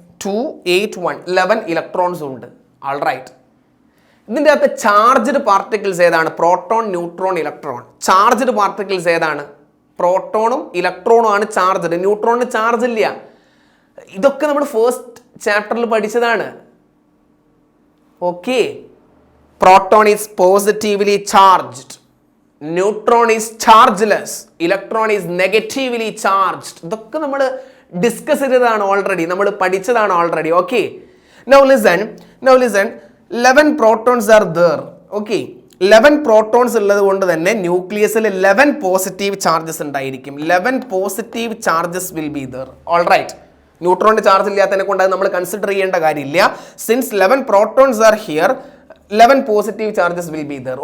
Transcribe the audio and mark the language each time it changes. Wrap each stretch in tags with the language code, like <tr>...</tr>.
<ml>2, 8, 1 11 ഇലക്ട്രോൺസും ഉണ്ട്. ആൾറൈറ്റ്. ഇതിൻ്റെ അകത്ത് ചാർജ്ഡ് പാർട്ടിക്കിൾസ് ഏതാണ്? Proton, neutron, electron. Charged particles ഏതാണ്? പ്രോട്ടോണും ഇലക്ട്രോണും ആണ് ചാർജ്ഡ്. ന്യൂട്രോണിന് ചാർജ് ഇല്ല. ഇതൊക്കെ നമ്മൾ ഫസ്റ്റ് ചാപ്റ്ററിൽ പഠിച്ചതാണ്.</ml> <en>Okay, proton is positively charged, neutron is chargeless, electron is negatively charged.</en> <ml>ഇതൊക്കെ നമ്മൾ ഡിസ്കസ് ചെയ്തതാണ് ഓൾറെഡി, നമ്മൾ പഠിച്ചതാണ് already.</ml> <en>Okay, now listen 11 protons are there.</en> <ml>Okay, 11 protons ഉള്ളത് കൊണ്ട് തന്നെ ന്യൂക്ലിയസിൽ 11 പോസിറ്റീവ് ചാർജസ് ഉണ്ടായിരിക്കും.</ml> <en>11 positive charges will be there.</en> <ml>Alright. ന്യൂട്രോണിന്റെ charge ഇല്ലാത്തതിനെ കൊണ്ട് അത് നമ്മൾ കൺസിഡർ ചെയ്യേണ്ട കാര്യമില്ല.</ml> <en>Since 11 protons are here, 11 positive charges will be there.</en>